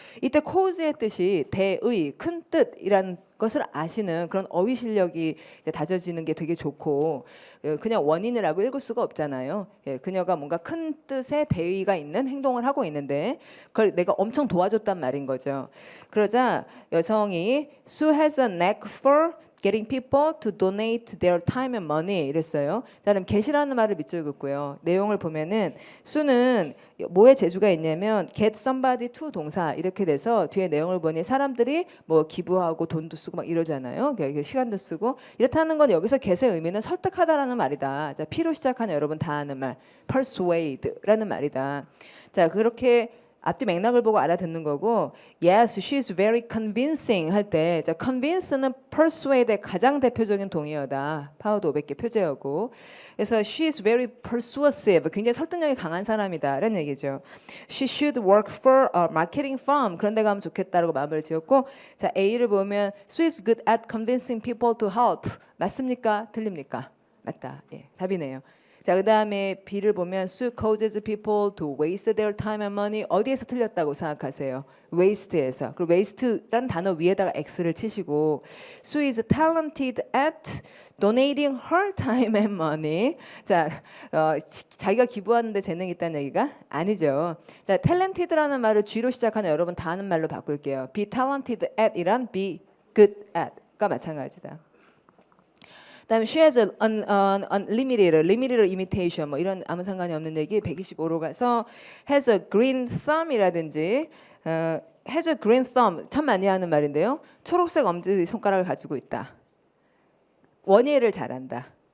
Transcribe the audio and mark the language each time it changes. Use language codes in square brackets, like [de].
[ko] 이때 cause의 뜻이 대의, 큰 뜻이라는 것을 아시는 그런 어휘 실력이 이제 다져지는 게 되게 좋고 그냥 원인이라고 읽을 수가 없잖아요. 예, 그녀가 뭔가 큰 뜻의 대의가 있는 행동을 하고 있는데 그걸 내가 엄청 도와줬단 말인 거죠. 그러자 여성이 [en] Sue has a knack for getting people to donate their time and money [ko] 이랬어요. 자, 그럼 get이라는 말을 밑줄 긋고요. 내용을 보면은 수는 뭐에 재주가 있냐면 get somebody to 동사 이렇게 돼서 뒤에 내용을 보니 사람들이 뭐 기부하고 돈도 쓰고 막 이러잖아요. 시간도 쓰고 이렇다는 건 여기서 get의 의미는 설득하다라는 말이다. 자, P로 시작하는 여러분 다 아는 말 persuade라는 말이다. 자, 그렇게 앞뒤 맥락을 보고 알아듣는 거고 [en] Yes, she's very convincing [ko] 할 때 자, convince는 persuade의 가장 대표적인 동의어다. 파워드 500개 표제어고 그래서 [en] she's very persuasive [ko] 굉장히 설득력이 강한 사람이다 라는 얘기죠. [en] She should work for a marketing firm [ko] 그런 데 가면 좋겠다라고 마음을 지었고 자, A를 보면 [en] She's good at convincing people to help [ko] 맞습니까? 틀립니까? 맞다. 예, 답이네요. [en] 자, 그다음에 B를 보면 Sue causes people to waste their time and money [ko] 어디에서 틀렸다고 생각하세요? [en] waste에서. [ko] 그리고 waste라는 단어 위에다가 X를 치시고 [en] Sue is talented at donating her time and money. [ko] 자, 자기가 기부하는데 재능이 있다는 얘기가 아니죠. 자, talented라는 말을 G로 시작하는 여러분 다 아는 말로 바꿀게요. be talented at 이란 be good at가 마찬가지다. 그다음에 [en] she has an limited imitation [ko] 뭐 이런 아무 상관이 없는 얘기 125로 가서 has a green thumb이라든지 has a green thumb 참 많이 하는 말인데요. 초록색 엄지 손가락을 가지고 있다. 원예를 잘한다.